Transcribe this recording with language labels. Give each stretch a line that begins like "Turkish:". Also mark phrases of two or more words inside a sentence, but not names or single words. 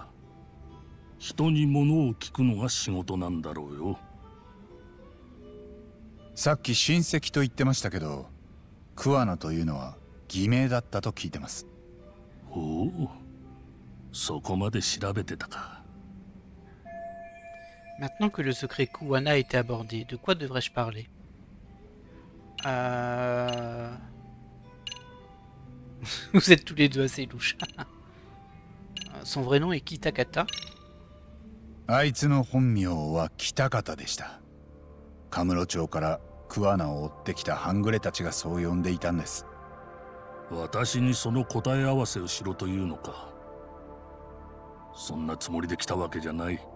Japanese: 人に物を聞くのが仕事なんだろうよ。さっき親戚と言ってましたけど、桑名というのは偽名だったと聞いてます。おお、そこまで調べてたか。
French: Maintenant que le secret Kuwana a été abordé, de quoi devrais-je parler? Vous êtes tous les deux assez louches. Son vrai nom est Kitakata.
Japanese: あいつの本名は北方でした。カムロ町から桑名を追ってきた半グレたちがそう呼んでいたんです。私にその答え合わせをしろというのか。そんなつもりで来たわけじゃない。